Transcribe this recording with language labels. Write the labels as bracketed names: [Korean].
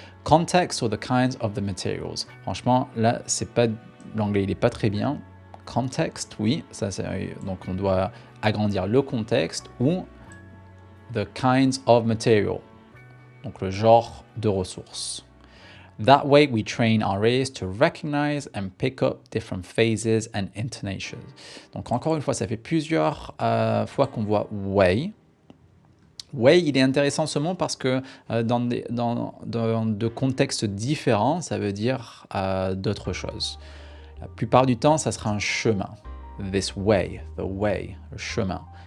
[English] Context or the kinds of the materials. [French] Franchement, là, c'est pas l'anglais, il n'est pas très bien. Context, oui, ça c'est, donc on doit agrandir le contexte ou [English] the kinds of material, [French] donc le genre de ressources. [English] That way we train our ears to recognize and pick up different phases and intonations. [French] Donc encore une fois, ça fait plusieurs fois qu'on voit way. Way, il est intéressant ce mot parce que dans de contextes différents, ça veut dire d'autres choses. La plupart du temps, ça sera un chemin. [English] This way, the way, [French] le chemin.